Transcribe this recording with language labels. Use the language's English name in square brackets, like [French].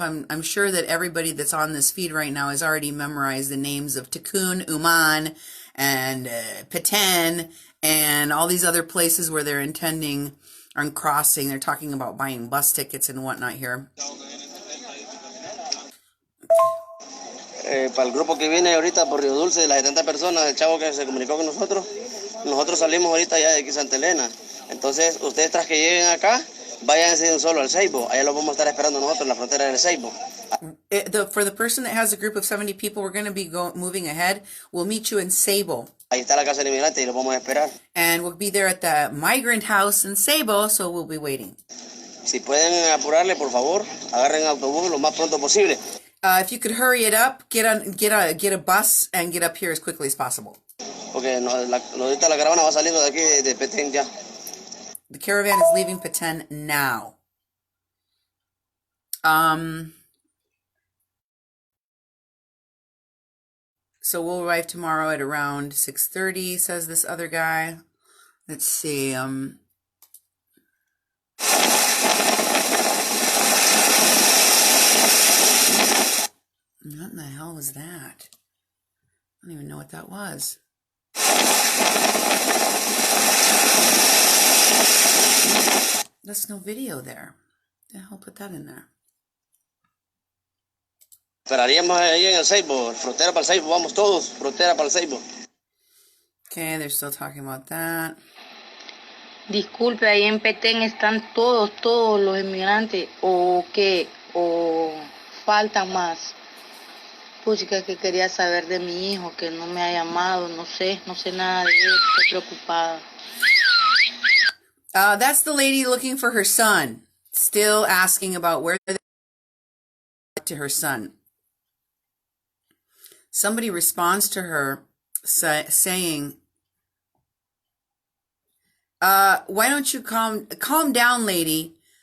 [English] I'm sure that everybody that's on this feed right now has already memorized the names of Tikkun Uman and Peten and all these other places where they're intending on crossing. They're talking about buying bus tickets and whatnot here. [Spanish] Para el grupo que viene ahorita por Río Dulce, las 70 personas, el chavo que se comunicó con nosotros salimos ahorita ya de aquí Santa Elena. Entonces, ustedes tras que lleguen acá, váyanse solo al Ceibo. Allá lo vamos a estar esperando nosotros en la frontera del Ceibo. [English] For the person that has a group of 70 people, we're going to be moving ahead. We'll meet you in Ceibo. [Spanish] Ahí está la casa del inmigrante y lo vamos a esperar. [English] And we'll be there at the migrant house in Ceibo, so we'll be waiting. [Spanish] Si pueden apurarle, por favor, agarren autobús lo más pronto posible. [English] If you could hurry it up, get a bus and get up here as quickly as possible. [Spanish] Porque ahorita la caravana va saliendo de aquí de Petén ya. [English] The caravan is leaving Peten now. So we'll arrive tomorrow at around 6:30, says this other guy. Let's see. What in the hell was that? I don't even know what that was. There's no video there. The hell put that in there? [Spanish] Esperaríamos ahí en el Seibo, frontera para el Seibo, vamos todos, frontera para el Seibo. [English] Okay, they're still talking about that. [Spanish] Disculpe, ahí en Petén están todos los inmigrantes, o qué, o faltan más. Puchica, que quería saber de mi hijo, que no me ha llamado, no sé nada de él, estoy preocupada. [English] That's the lady looking for her son. Still asking about where they to her son. Somebody responds to her saying, why don't you calm down, lady?